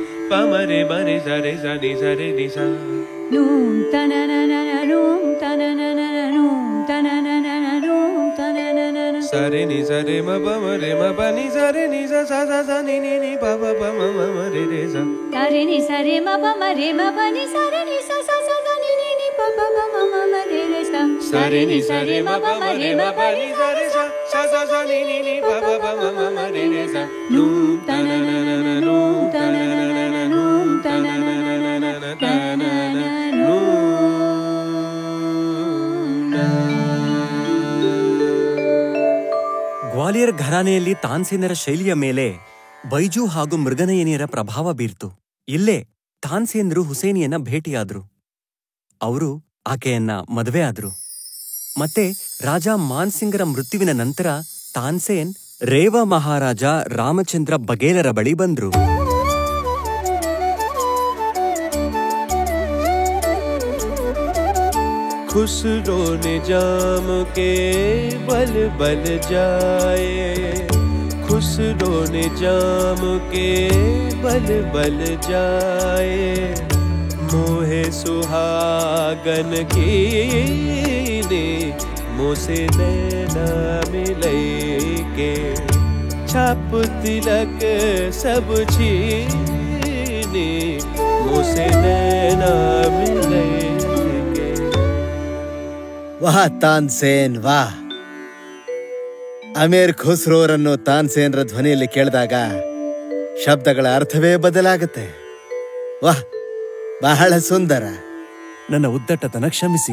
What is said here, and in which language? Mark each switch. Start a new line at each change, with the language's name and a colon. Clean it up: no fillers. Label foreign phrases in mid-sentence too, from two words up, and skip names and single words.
Kannada: pamare mare sare sani sare ni sa noom tananana noom tananana noom tananana noom tananana sare ni sare ma pa ni sare ni sa sa sa sa ni ni pa pa pa ma ma re re sa sare ni sare ma pa ni sare ni sa sa sa sa ni ni pa pa pa ma ma re re sa sare ni sare ma pa ni sare sa sa sa sa ni ni pa pa pa ma re re sa noom tananana noom tananana noom tananana tananana ಗ್ವಾಲಿಯರ್ ಘರಾನೆಯಲ್ಲಿ ತಾನ್ಸೇನರ ಶೈಲಿಯ ಮೇಲೆ ಬೈಜು ಹಾಗೂ ಮೃಗನಯನಿಯರ ಪ್ರಭಾವ ಬೀರ್ತು. ಇಲ್ಲೇ ತಾನ್ಸೇನರು ಹುಸೇನಿಯನ್ನ ಭೇಟಿಯಾದ್ರು. ಅವರು ಆಕೆಯನ್ನ ಮದುವೆ ಆದ್ರು. ಮತ್ತೆ ರಾಜ ಮಾನ್ಸಿಂಗರ ಮೃತ್ಯುವಿನ ನಂತರ ತಾನ್ಸೇನ್ ರೇವಾ ಮಹಾರಾಜ ರಾಮಚಂದ್ರ ಬಗೇಲರ ಬಳಿ ಬಂದ್ರು.
Hindi: खुसरो निजाम के बल बल जाए खुसरो निजाम के बल बल जाए मोहे सुहागन की ने मोसे नैना मिले के छाप तिलक सब छीने मोसे नैना मिले
Kannada: ವಾಹ್ ತಾನ್ಸೇನ್ ವಾಹ್. ಅಮೀರ್ ಖುಸ್ರೋರನ್ನು ತಾನ್ಸೇನ್ರ ಧ್ವನಿಯಲ್ಲಿ ಕೇಳಿದಾಗ ಶಬ್ದಗಳ ಅರ್ಥವೇ ಬದಲಾಗುತ್ತೆ. ವಾಹ್, ಬಹಳ ಸುಂದರ. ನನ್ನ ಉದ್ದಟತನ ಕ್ಷಮಿಸಿ.